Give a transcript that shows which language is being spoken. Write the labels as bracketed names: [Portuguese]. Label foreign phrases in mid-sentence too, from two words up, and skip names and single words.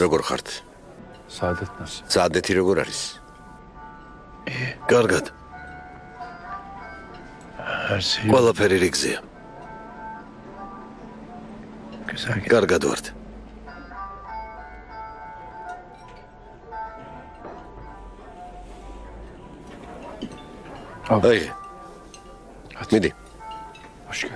[Georgian] როგორ ხართ? [Turkish] Saadet nasıl? [Georgian] საადეთი როგორ არის? კარგად. [Turkish] Her şey [Georgian] ყველაფერი რიგზეა. [Turkish] güzel. [Georgian] კარგად ვართ. [Turkish] Al. [Georgian] აი, მიდი, [Turkish] Hoş geldin.